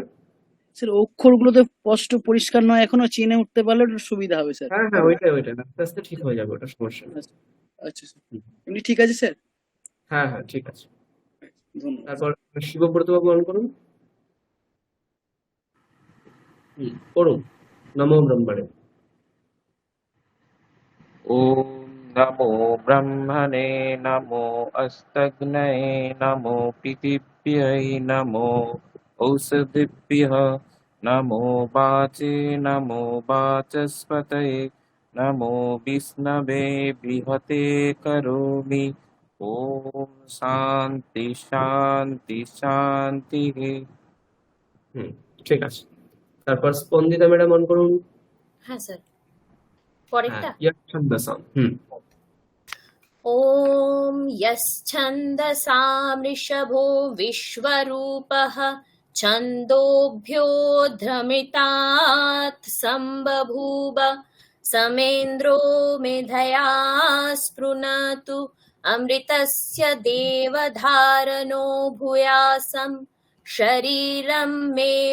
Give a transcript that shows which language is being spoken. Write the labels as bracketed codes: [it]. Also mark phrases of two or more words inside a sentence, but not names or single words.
[bn] স্যার অক্ষরগুলো তো স্পষ্ট পরিষ্কার নয়, এখনো চিনে উঠতে পারলে একটু সুবিধা হবে স্যার। হ্যাঁ হ্যাঁ, ওইটাই আস্তে আস্তে ঠিক হয়ে যাবে, ওটা সমস্যা নেই। আচ্ছা স্যার, এমনি ঠিক আছে স্যার। হ্যাঁ হ্যাঁ, ঠিক আছে। ধন্যবাদ। তারপর শিবব্রত বাবু অন করুন। করুন। [sa] নমো ব্রহ্মণে। ॐ नमो ब्रह्मणे नमो अस्तग्नये नमो पृथिव्यै नमो औषधिभ्यः नमो वाचे नमो वाचस्पतये नमो विष्णवे बृहते करोमि। ॐ शान्ति शान्ति शान्तिः। [bn] ঠিক আছে। তারপর স্পন্দিতা ম্যাডাম অন করুন। হ্যাঁ স্যার, হ্যাঁ, পরেরটা। [sa] ছন্দসাম। ॐ यश्छन्दसामृषभो विश्वरूपः छन्दोभ्योऽध्रमितात् सम्बभूव समेन्द्रो मेधया स्पृणतु अमृतस्य देवधारणो भूयासं शरीरं मे